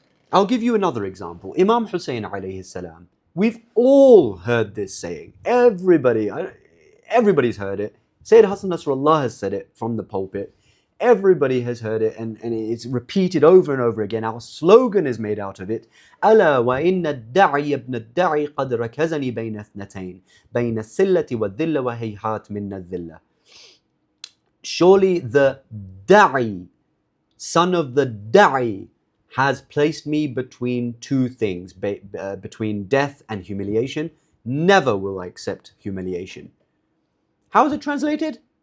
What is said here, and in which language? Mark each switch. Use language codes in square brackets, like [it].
[en] I'll give you another example. Imam Hussein alayhi salam. We've all heard this saying. Everybody's heard it. Sayyid Hassan Nasrallah has said it from the pulpit. Everybody has heard it, and it's repeated over and over again. Our slogan is made out of it. [ar] ألا وإن الداعي ابن الداعي قد ركزني بين اثنتين بين السلة والذلة وهيهات من الذلة. [en] Surely the da'i, son of the da'i, has placed me between two things, between death and humiliation. Never will I accept humiliation. How is it translated?